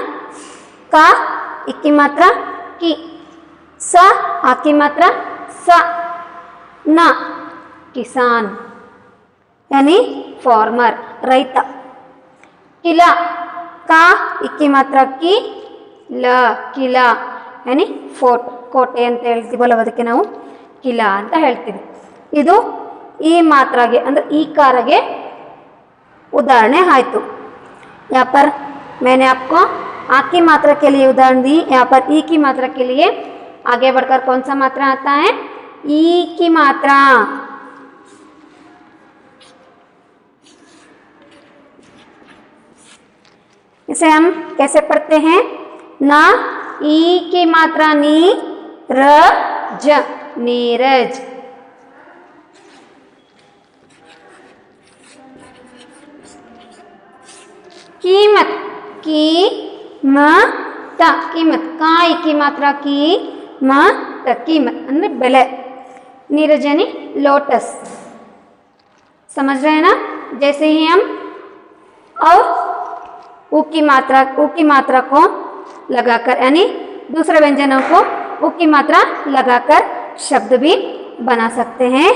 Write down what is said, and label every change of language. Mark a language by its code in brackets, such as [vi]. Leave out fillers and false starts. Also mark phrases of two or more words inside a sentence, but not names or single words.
[hi] का ई की मात्रा की, सा आ की मात्रा सा, ना किसान यानी फार्मर, रैता. किला, का ई की मात्रा की, ल किला यानी [kn] ಫೋರ್ಟ್, ಕೋಟೆ ಅಂತ ಹೇಳ್ತೀವಲ್ಲ, ಅದಕ್ಕೆ ನಾವು ಕಿಲಾ ಅಂತ ಹೇಳ್ತೀವಿ. ಇದು ಈ ಮಾತ್ರಾಗೆ ಅಂದ್ರೆ ಈ ಕಾರಗೆ ಉದಾಹರಣೆ ಆಯ್ತು. [hi] यहाँ पर मैंने आपको आ की मात्रा के लिए उदाहरण दी. यहाँ पर ई की मात्रा के लिए आगे बढ़कर कौन सा मात्रा आता है? ई की मात्रा. इसे हम कैसे पढ़ते हैं? ना ई की मात्रा नी, र, ज, नीरज. कीमत, की, म, त. कीमत, का ई की मात्रा की, म, त. [kn] कीमत ಅಂದ್ರೆ ಬೆಲೆ. [hi] नीरज यानी लोटस. समझ रहे हैं ना. जैसे ही हम और ऊ की मात्रा को लगाकर, यानी दूसरे व्यंजनों को ऊ की मात्रा लगाकर शब्द भी बना सकते हैं.